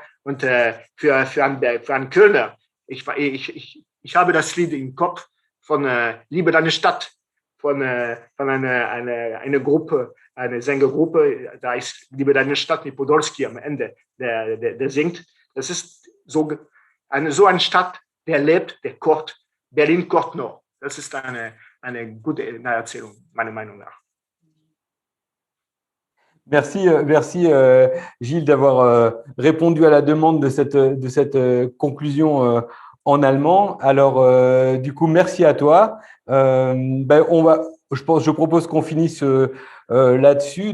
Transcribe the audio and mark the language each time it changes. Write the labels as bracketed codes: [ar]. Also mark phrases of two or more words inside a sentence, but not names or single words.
[de] Und für einen Kölner, ich habe das Lied im Kopf von Liebe deine Stadt, von einer Gruppe, eine Sängergruppe, da ist Liebe deine Stadt mit Podolski am Ende, der singt. Das ist so eine Stadt, der lebt, der kocht. Berlin kocht noch. Das ist eine gute Erzählung, meiner Meinung nach. [fr] Merci Gilles d'avoir répondu à la demande de cette conclusion en allemand. Alors, du coup, merci à toi. Je propose qu'on finisse là-dessus.